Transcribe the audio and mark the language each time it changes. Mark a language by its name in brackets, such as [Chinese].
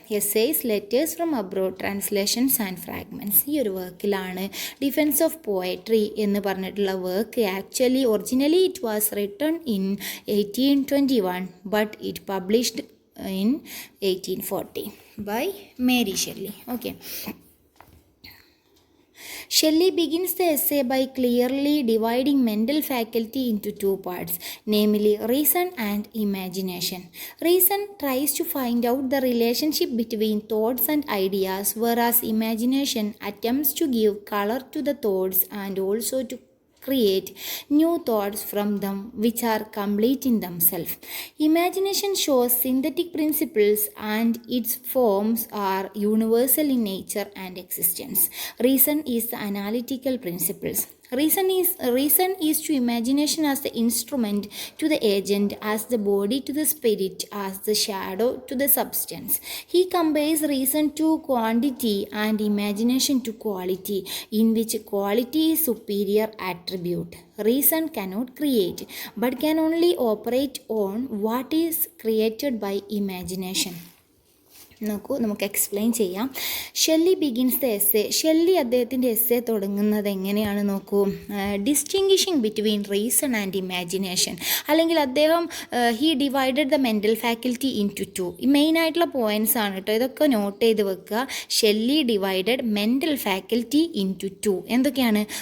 [English] Essays, letters from abroad, translations and fragments. [Malayalam] ഈ ഒരു വർക്കിലാണ് defence of poetry എന്ന് പറഞ്ഞിട്ടുള്ള work. [English] Actually originally it was written in 1821 but it published in 1840 by Mary Shelley. Okay. Shelley begins the essay by clearly dividing mental faculty into 2 parts, namely reason and imagination. Reason tries to find out the relationship between thoughts and ideas, whereas imagination attempts to give color to the thoughts and also to create new thoughts from them which are complete in themselves. Imagination shows synthetic principles and its forms are universal in nature and existence. Reason is the analytical principles. Reason is to imagination as the instrument to the agent, as the body to the spirit, as the shadow to the substance. He compares reason to quantity and imagination to quality, in which quality is superior attribute. Reason cannot create, but can only operate on what is created by imagination. [Malayalam] നോക്കൂ, നമുക്ക് explain ചെയ്യാം. Shelly [English] Begins the essay. [Malayalam] Shelly അദ്ദേഹത്തിൻ്റെ essay തുടങ്ങുന്നത് എങ്ങനെയാണ് നോക്കൂ. [English] distinguishing between reason and imagination, [Malayalam] അല്ലെങ്കിൽ അദ്ദേഹം [English] He divided the mental faculty into two. [Malayalam] മെയിനായിട്ടുള്ള പോയിൻറ്റ്സ് ആണ് കേട്ടോ, ഇതൊക്കെ നോട്ട് ചെയ്ത് വെക്കുക. [English] Shelley divided mental faculty into two. [Malayalam] എന്തൊക്കെയാണ്?